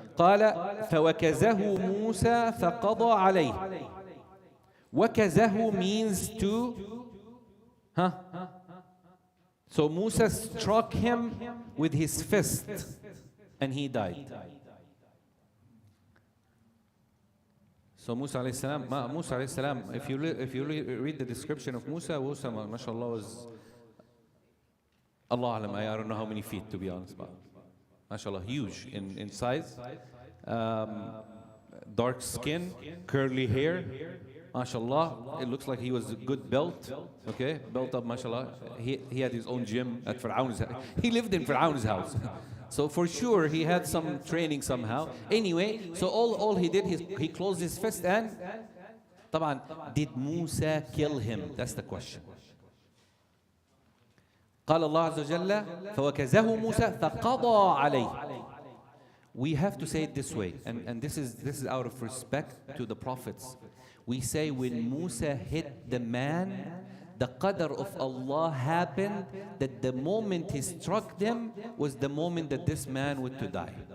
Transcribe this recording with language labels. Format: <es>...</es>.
<ar>قال فوكزه موسى فقضى عليه.</ar> <en>وكزه means to, So Musa struck him with his fist and he died. So Musa alayhi salam, if you read the description of Musa, mashallah, was Allah alam, I don't know how many feet, to be honest, but mashallah, huge in size, dark skin, curly hair, mashallah. It looks like he was a good built, okay, built up, mashallah. He had his own gym at Fir'aun's house. He lived in Fir'aun's house. So for sure he had some training somehow. Anyway, so all he did, he closed his fist and, طبعا, did Musa kill him? That's the question.</en> <ar>قال الله عز وجل فوكزه موسى فقضى عليه.</ar> <en>We have to say it this way, and this is out of respect to the prophets. We say when Musa hit the man, the qadr of Allah happened that the moment he struck them was the moment that this man would to die.</en>